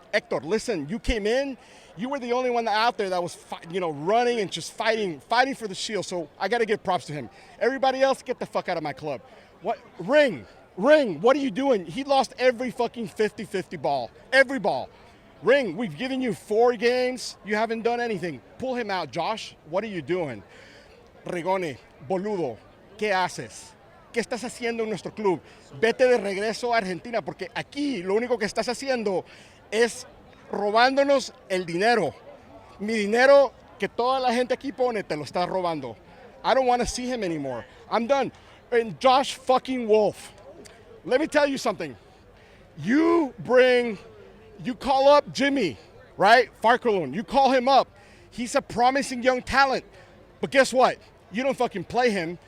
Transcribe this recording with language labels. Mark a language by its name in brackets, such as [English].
[English] Hector, listen, you came in. You were the only one out there that was, running and just fighting for the shield. So I got to give props to him. Everybody else, get the fuck out of my club. What? Ring, what are you doing? He lost every fucking 50-50 ball. Every ball. Ring, we've given you 4 games. You haven't done anything. Pull him out, Josh. What are you doing? [Spanish] Rigoni, boludo, ¿qué haces? ¿Qué estás haciendo en nuestro club? Vete de regreso a Argentina, porque aquí lo único que estás haciendo es robándonos el dinero. Mi dinero que toda la gente aquí pone te lo está robando. [English] I don't want to see him anymore. I'm done. And Josh fucking Wolf, let me tell you something. You call up Jimmy, right? Farkalun. You call him up. He's a promising young talent. But guess what? You don't fucking play him.